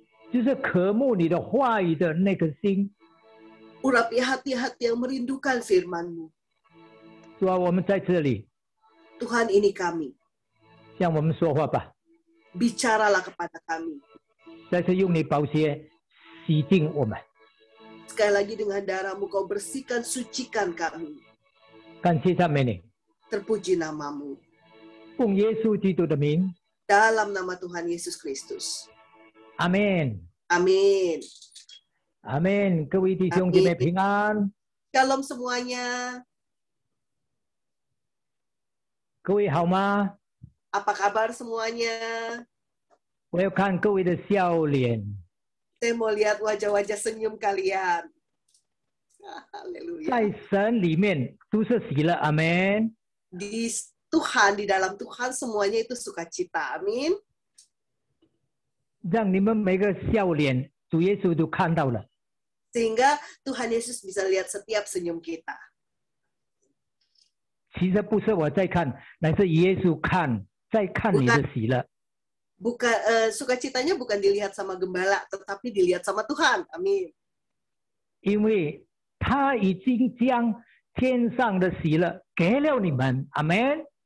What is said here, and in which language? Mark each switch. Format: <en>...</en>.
<zh>就是渴慕你的话语的那颗心。</zh> <id>Urapi hati-hati yang merindukan firman-Mu.</id> <zh>主啊，我们在这里</zh> <id>Tuhan ini kami.</id> <zh>向我们说话吧，</zh> <id>Bicaralah kepada kami.</id> <zh>再次用你宝血洗净我们。</zh> <id>Sekali lagi dengan darah-Mu Kau bersihkan, sucikan kami.</id> <zh>感谢赞美你，</zh> <id>Terpuji nama-Mu.</id> <zh>奉耶稣基督的名，</zh> <id>Dalam nama Tuhan Yesus Kristus.</id> <zh>阿门，</zh> <id>Amin.</id> <zh>阿门。各位弟兄姐妹平安，</zh> <id>Shalom semuanya.</id> <zh>各位好吗？</zh> <id>Apa kabar semuanya?</id> <zh>我要看各位的笑脸。</zh> <id>Saya mau lihat wajah-wajah senyum kalian. Haleluya.</id> <zh>在神里面都是喜乐，阿门。</zh> <id>Di Tuhan, di dalam Tuhan semuanya itu sukacita. Amin.</id> <zh>让你们每个笑脸，主耶稣都看到了。</zh> <id>Sehingga Tuhan Yesus bisa lihat setiap senyum kita.</id> <zh>其实不是我在看，乃是耶稣看，在看你的喜乐。</zh> <id>Bukan sukacitanya bukan dilihat sama gembala, tetapi dilihat sama Tuhan. Amin.</id> <zh>因为他已经将天上的喜乐给了你们，阿门。</zh>